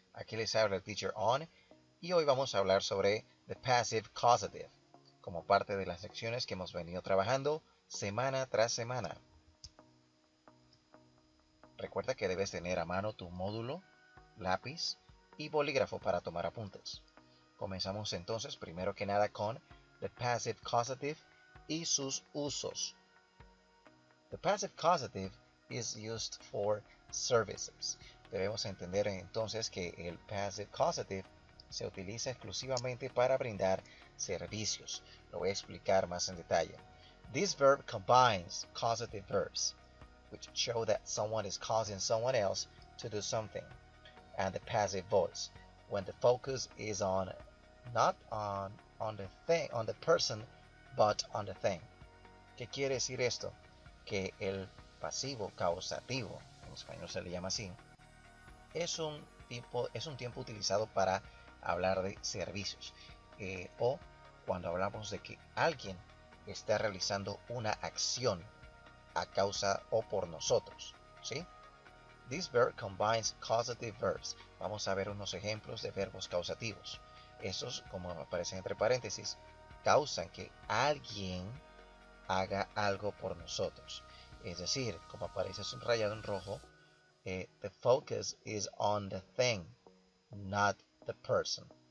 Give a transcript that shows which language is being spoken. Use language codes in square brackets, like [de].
[es] Aquí les habla el Teacher On y hoy vamos a hablar sobre the passive causative como parte de las lecciones que hemos venido trabajando semana tras semana. Recuerda que debes tener a mano tu módulo, lápiz y bolígrafo para tomar apuntes. Comenzamos entonces primero que nada con the passive causative y sus usos. [en] The passive causative is used for services. [es] Debemos entender entonces que el passive causative se utiliza exclusivamente para brindar servicios. Lo voy a explicar más en detalle. [en] This verb combines causative verbs, which show that someone is causing someone else to do something, and the passive voice, when the focus is on not on the thing, on the person, but on the thing. [es] ¿Qué quiere decir esto? Que el pasivo causativo, en español se le llama así, es un tiempo utilizado para hablar de servicios o cuando hablamos de que alguien está realizando una acción a causa o por nosotros, ¿sí? [en] This verb combines causative verbs. [es] Vamos a ver unos ejemplos de verbos causativos. Estos, como aparecen entre paréntesis, causan que alguien haga algo por nosotros. Es decir, como aparece subrayado en rojo, the focus is on the thing, not the person.